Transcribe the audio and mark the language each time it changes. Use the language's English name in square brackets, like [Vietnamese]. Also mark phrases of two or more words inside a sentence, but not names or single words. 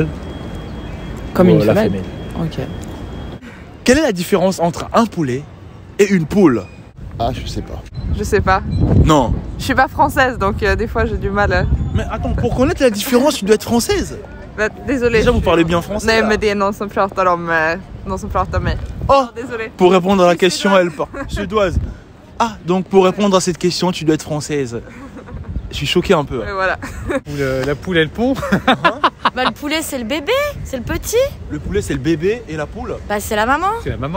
[French] Comme ou une la femelle. femelle. Ok. Quelle est la différence entre un poulet et une poule? Ah, je sais pas. Je sais pas. Non. Je suis pas française donc des fois j'ai du mal. Mais attends, pour connaître la différence, tu dois être française. Bah, désolée. Déjà, vous parlez bien français. [Swedish] Nej [French] là. [Swedish] men det är någon som pratar om någon som pratar med. Oh, [French] Désolée. pour répondre à la question, elle part suédoise. Ah, donc pour répondre à cette question, tu dois être française. Je suis choqué un peu. Et voilà. La poule et le pont. Bah le poulet c'est le bébé, c'est le petit. Le poulet, c'est le bébé et la poule? Bah c'est la maman. C'est la maman.